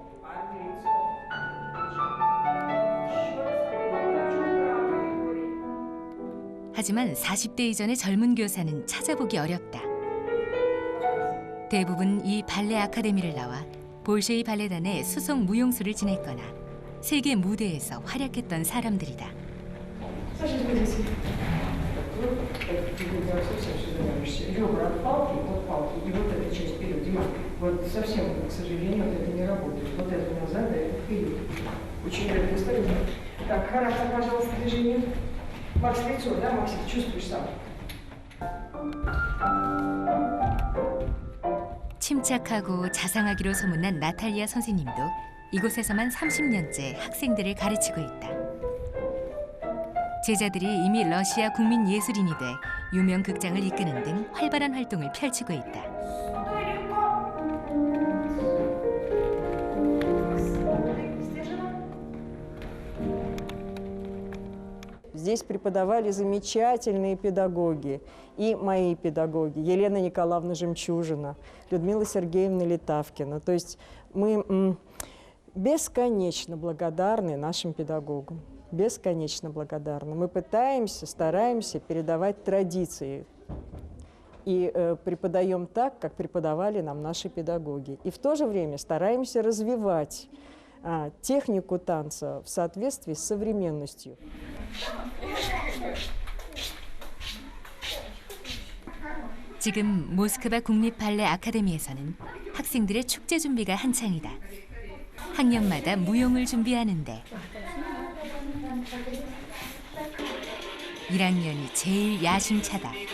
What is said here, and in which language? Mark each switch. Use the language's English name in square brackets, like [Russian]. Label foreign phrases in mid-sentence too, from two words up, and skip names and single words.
[Korean] 하지만 40대 이전의 젊은 교사는 찾아보기 어렵다. 대부분 이 발레 아카데미를 나와 볼셰이 발레단의 수속 무용수를 지냈거나 세계 무대에서 활약했던 사람들이다. [Russian] Ребра от палки, вот палки, и вот эта часть вперед. Дима, вот совсем, к сожалению, вот это не работает. Вот это назад, а это вперед. Очень редкая история. Так, характер, пожалуйста, движение. Макс, лицо, да, Макс, ты чувствуешь сам? [Korean] 침착하고 자상하기로 소문난 나탈리아 선생님도 이곳에서만 30년째 학생들을 가르치고 있다. 제자들이 이미 러시아 국민 예술인이 돼 유명 극장을 이끄는 등 활발한 활동을 펼치고 있다. [Russian] Здесь преподавали замечательные педагоги, и мои педагоги, Елена Николаевна Жемчужина, Людмила Сергеевна Литавкина. То есть мы бесконечно благодарны нашим педагогам, бесконечно благодарны. Мы пытаемся, стараемся передавать традиции и преподаем так, как преподавали нам наши педагоги. И в то же время стараемся развивать технику танца в соответствии с современностью. [Korean] 지금 모스크바 국립 발레 아카데미에서는 학생들의 축제 준비가 한창이다. 학년마다 무용을 준비하는데 1학년이 제일 야심차다.